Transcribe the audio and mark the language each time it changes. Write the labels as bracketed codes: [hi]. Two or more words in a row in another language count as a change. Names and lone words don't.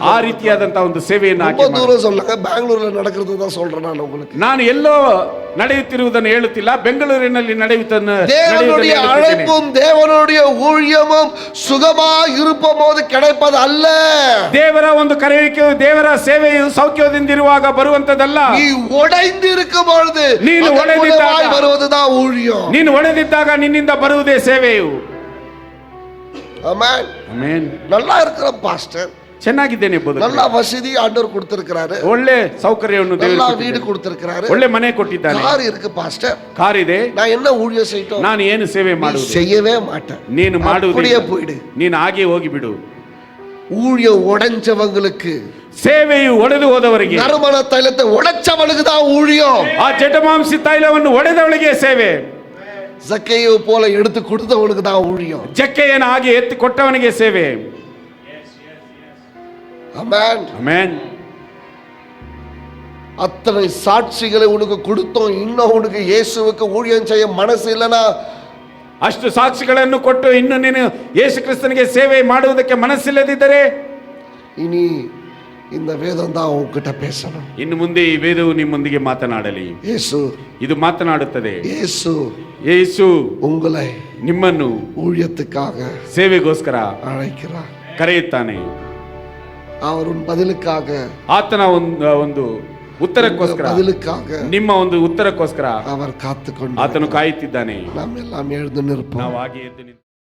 [kn] ಆ ರೀತಿಯಾದಂತ ಒಂದು ಸೇವೆಯನ್ನು ಆಕೆ [ta] ரொம்ப தூரம் சொல்லுங்க, பெங்களூர்ல நடக்கிறது தான் சொல்றேன் நான் உங்களுக்கு. [kn] ನಾನು ಎಲ್ಲೋ ನಡೆಯುತ್ತಿರುವುದನ್ನು ಹೇಳುತ್ತಿಲ್ಲ, ಬೆಂಗಳೂರಿನಲ್ಲಿ ನಡೆಯುವುದನ್ನು. [ta] தேவனுடைய அழைப்பும் தேவனுடைய ஊழியமும் சுகமா இருப்போது கிடைப்பது அல்ல. [kn] ದೇವರ ಒಂದು ಕರೆಯುವಿಕೆಯು, ದೇವರ ಸೇವೆಯು ಸೌಖ್ಯದಿಂದಿರುವಾಗ ಬರುವಂತದಲ್ಲ. [ta] நீ உடைந்து இருக்கும் பொழுது [kn] ನೀನು ಒಡೆದಿದ್ದಾಗ [ta] வருவதுதான் ஊழியம். [kn] ನೀನು ಒಡೆದಿದ್ದಾಗ ನಿನ್ನಿಂದ ಬರುವುದೇ ಸೇವೆಯು. [ta] ஆமென். [kn] ಆಮೆನ್. [ta] நல்லா இருக்கிற பாஸ்டர், [kn] ಚೆನ್ನಾಗಿದ್ದೇನೆ, [ta] நல்ல வசதி ஆண்டவர் கொடுத்திருக்கிறாரு, [kn] ಒಳ್ಳೆ ಸೌಕರ್ಯವನ್ನು [ta] நல்ல [kn] ದೇವರು [ta] வீடு கொடுத்திருக்கிறாரு, [kn] ಒಳ್ಳೆ ಮನೆ ಕೊಟ್ಟಿದ್ದಾನೆ, [ta] கார் இருக்கு பாஸ்டர், [kn] ಕಾರ್ ಇದೆ. [ta] நான் என்ன ஊழியம் செய்யட்டும்? [kn] ನಾನು ಏನು ಸೇವೆ ಮಾಡುವುದು? [ta] செய்யவே மாட்டேன். [kn] ನೀನು ಮಾಡುವುದಿಲ್ಲ, [ta] அப்படியே போயிடு. [kn] ನೀನು ಹಾಗೆ ಹೋಗಿಬಿಡು. [ta] ஊழியம் உடைஞ்சவங்களுக்கு, [kn] ಸೇವೆಯು ಒಡೆದು ಹೋದವರಿಗೆ, [ta] நறுமண தைலத்தை உடைச்சவனுக்கு தான் ஊழியம். [kn] ಆ ಜಟಮಾಂಸಿ ತೈಲವನ್ನು ಒಡೆದವಳಿಗೆ ಸೇವೆ. [ta] ஜக்கேயை போல எடுத்து கொடுத்தவனுக்கு தான் ஊழியம். [kn] ಜಕ್ಕೆಯನ್ನು ಹಾಗೆ ಎತ್ತಿ ಕೊಟ್ಟವನಿಗೆ ಸೇವೆ. [ta] ஆமென். [kn] ಆಮೆನ್. [ta] அத்தனை சாட்சிகளை உனக்கு கொடுத்தோம், இன்னும் உனக்கு இயேசுவுக்கு ஊழியம் செய்ய மனசு இல்லைன்னா, [kn] ಅಷ್ಟು ಸಾಕ್ಷಿಗಳನ್ನು ಕೊಟ್ಟು ಇನ್ನು ನೀನು ಯೇಸು ಕ್ರಿಸ್ತನಿಗೆ ಸೇವೆ ಮಾಡುವುದಕ್ಕೆ ಮನಸ್ಸಿಲ್ಲದಿದ್ದರೆ, [ta] இனி இந்த வேதம் தான் உன்கிட்ட பேசணும். [kn] ಇನ್ನು ಮುಂದೆ ಈ ವೇದವು ನಿಮ್ಮೊಂದಿಗೆ ಮಾತನಾಡಲಿ. [ta] இயேசு [kn] ಇದು ಮಾತನಾಡುತ್ತದೆ. ಯೇಸು ಉಂಗುಲೈ ನಿಮ್ಮನ್ನು [ta] ஊழியத்துக்காக [kn] ಸೇವೆಗೋಸ್ಕರ [ta] அழைக்கிறார், [kn] ಕರೆಯುತ್ತಾನೆ. [ta] அவர் உன் பதிலுக்காக, [kn] ಆತನ ಒಂದು ಉತ್ತರಕ್ಕೋಸ್ಕರ, [ta] பதிலுக்காக, [kn] ನಿಮ್ಮ ಒಂದು ಉತ್ತರಕ್ಕೋಸ್ಕರ [ta] அவர் காத்துக்கொண்டு [kn] ಆತನು ಕಾಯುತ್ತಿದ್ದಾನೆ. [ta] நாம் எல்லாம் எழுந்து நிற்போம். [kn] ನಾವು ಹಾಗೆ ಎದ್ದು ನಿಂತು